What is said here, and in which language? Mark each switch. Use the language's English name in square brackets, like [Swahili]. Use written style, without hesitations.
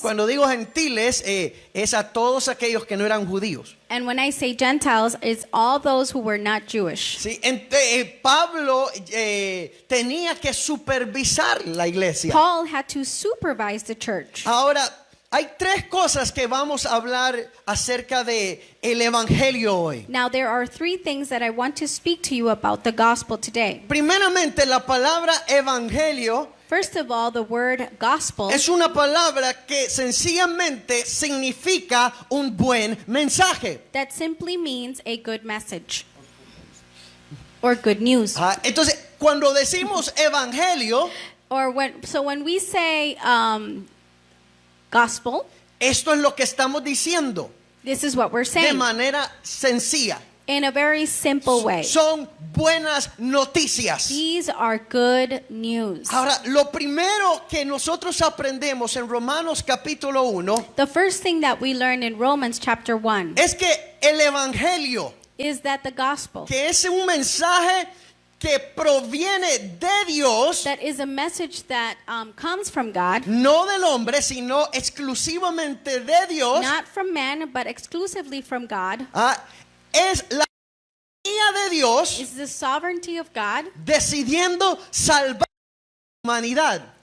[Spanish] Cuando digo gentiles, es a todos aquellos que no eran judíos. [English] and when I say Gentiles, it's all those who were not Jewish. [Spanish] Sí, Pablo tenía que supervisar la iglesia. [English] Paul had to supervise the church. [Spanish] Ahora, hay tres cosas que vamos a hablar acerca de el evangelio hoy. [English] Now, there are three things that I want to speak to you about the gospel today. [Spanish] Primeramente, la palabra evangelio [English] First of all, the word gospel [Spanish] es una palabra que sencillamente significa un buen mensaje. [English] that simply means a good message or good news. [Spanish] Entonces, cuando decimos evangelio, [English] Or when we say gospel, [Spanish] esto es lo que estamos diciendo [English] this is what we're [Spanish] de [English] saying [Spanish] manera sencilla. [English] in a very simple way. [Spanish] Son buenas noticias. [English] These are good news. [Spanish] Ahora, lo primero que nosotros aprendemos en Romanos capítulo 1 [English] The first thing that we learn in Romans chapter 1 [Spanish] es que el evangelio, [English] is that the gospel, [Spanish] que es un mensaje que proviene de Dios, [English] that is a message that comes from God, [Spanish] no del hombre, sino exclusivamente de Dios, [English] not from man, but exclusively from God, [Spanish] es la soberanía de Dios [English] is the sovereignty of God, [Spanish] decidiendo salvar a la humanidad